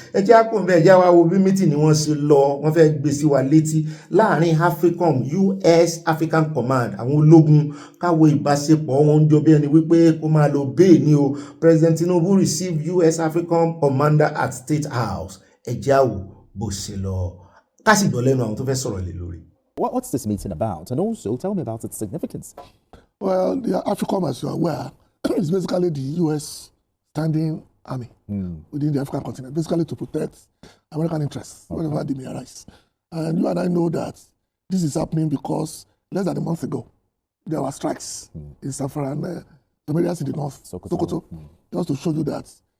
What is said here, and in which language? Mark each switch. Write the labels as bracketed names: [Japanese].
[Yoruba] ẹ jẹ́ àpò bẹ́ẹ̀ jẹ́ wá wo bí mítì ni wọ́n ṣe lọ wọ́n fẹ́ gbé sí wa létí láàrin AFRICOM US African Command àwọn ológun káwo ìbáṣepọ̀ wọn ń jọ bí ẹni wípé kó máa lọ bẹ́ẹ̀ ni o. [English] President Tinubu received US Africom commander at State House. [Yoruba] ẹ jẹ́ àwò bó ṣe lọ ká sì gbọ́ lẹ́nu àwọn tó fẹ́ sọ̀rọ̀ lé lórí. [English] What's this meeting about? And also tell me about its significance. Well, the AFRICOM, as you are aware, is basically the US standing army within the African continent, basically to protect American interests whenever they may arise. And you and I know that this is happening because less than a month ago, there were strikes in Safran, some areas in the north, Sokoto, just to show you that.